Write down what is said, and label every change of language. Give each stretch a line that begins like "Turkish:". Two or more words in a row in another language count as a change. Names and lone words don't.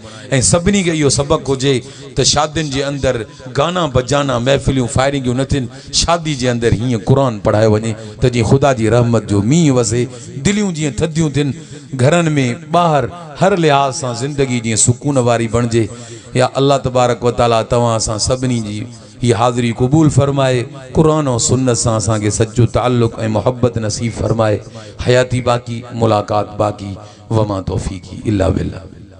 Sindhi: ऐं सभिनी खे इहो सबक़ हुजे त शादियुनि जे अंदरि गाना बजाना महफ़िलियूं फायरिंगियूं न थियनि, शादी जे अंदरि हीअं क़ुरान पढ़ायो वञे त जीअं ख़ुदा जी रहमत जो मींहुं वसे, दिलियूं जीअं थधियूं थियनि, घरनि में ॿाहिरि हर लिहाज़ सां ज़िंदगी जीअं सुकून वारी बणिजे। या
Arabic: الله تبارك وتعالى
Sindhi: तव्हां असां सभिनी जी ये हाज़िरी कबूल फरमाए, कुरान और सुन्नत सां असांखे सच्चो ताल्लुक़ ऐं मोहब्बत नसीब फरमाए। हयाती बाक़ी, मुलाकात बाक़ी।
Arabic: وما توفيقي إلا بالله.